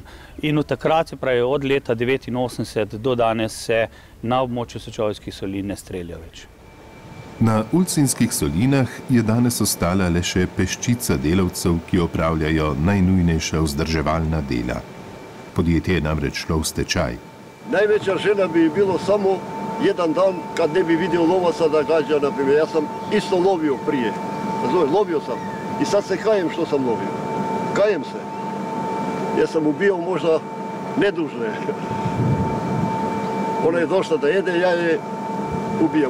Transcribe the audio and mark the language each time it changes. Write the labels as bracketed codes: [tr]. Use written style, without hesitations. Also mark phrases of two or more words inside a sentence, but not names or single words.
[sl] In od takrat, se pravi od leta 1989 do danes, se na območju Sečoveljskih solin ne strelja več. Na Ulcinskih solinah je danes ostala le še peščica delavcev, ki opravljajo najnujnejša vzdrževalna dela. Podjetje je namreč šlo v stečaj. [sr] Najveća želja bi bilo samo jedan dan kad ne bi vidio lovaca da gađa, na primjer. Ja sam isto lovio prije. Lovio sam i sad se kajem što sam lovio. Kajem se. Ja sam ubio možda nedužne. Ona je došla da jede, ja je ubijem.